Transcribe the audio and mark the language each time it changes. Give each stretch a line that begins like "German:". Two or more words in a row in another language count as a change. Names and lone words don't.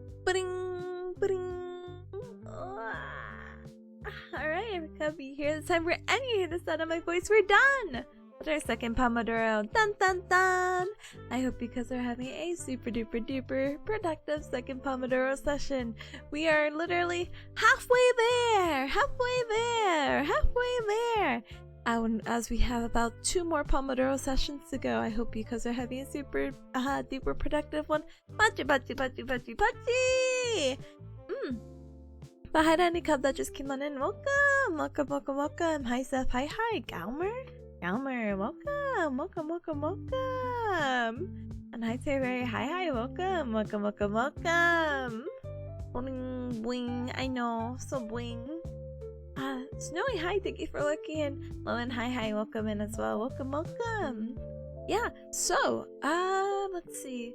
English: Ba-ding, ba-ding. Alright, Erica, be here this time. And you hear the sound of my voice. We're done with our second Pomodoro. Dun dun dun! I hope you guys are having a super duper duper productive second Pomodoro session. We are literally halfway there! Halfway there! Halfway there! As we have about 2 more Pomodoro sessions to go, I hope you guys are having a super duper productive one.
Japanese: Pachi pachi pachi pachi pachi!
English: But hi to any cub that just came on in. Welcome! Welcome, welcome, welcome. Hi Seth. Hi, hi. Galmer? Galmer, welcome. Welcome, welcome, welcome. And hi Terry. Hi, hi. Welcome. Welcome, welcome, welcome. Boing, boing. I know. So boing. Snowy, hi. Thank you for looking in. Lowen, hi, hi. Welcome in as well. Welcome, welcome. Yeah, so, let's see.